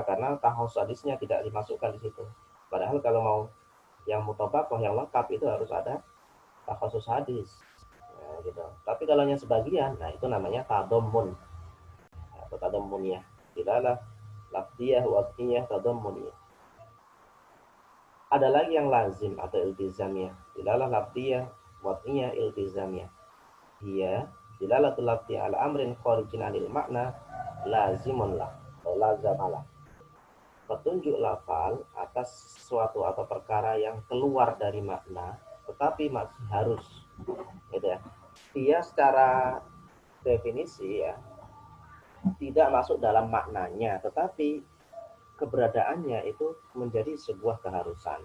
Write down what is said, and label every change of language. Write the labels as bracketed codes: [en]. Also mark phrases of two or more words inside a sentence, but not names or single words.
[id] Karena tahus hadisnya tidak dimasukkan di situ. Padahal kalau mau yang mutabaqah yang lengkap itu harus ada khusus hadis, nah, gitu. Tapi kalau hanya sebagian, nah itu namanya tadammun atau tadammuniyah. [ar] دلالة لفظية وضعية تضمنية. [id] Ada lagi yang lazim atau iltizamiyah. [ar] دلالة لفظية وضعية التزامية. Dia دلالة اللفظ على أمر خارج عن المعنى لازم له atau lazamalah. [id] Petunjuk lafal atas sesuatu atau perkara yang keluar dari makna, tetapi masih harus, gitu ya. Dia secara definisi ya tidak masuk dalam maknanya, tetapi keberadaannya itu menjadi sebuah keharusan.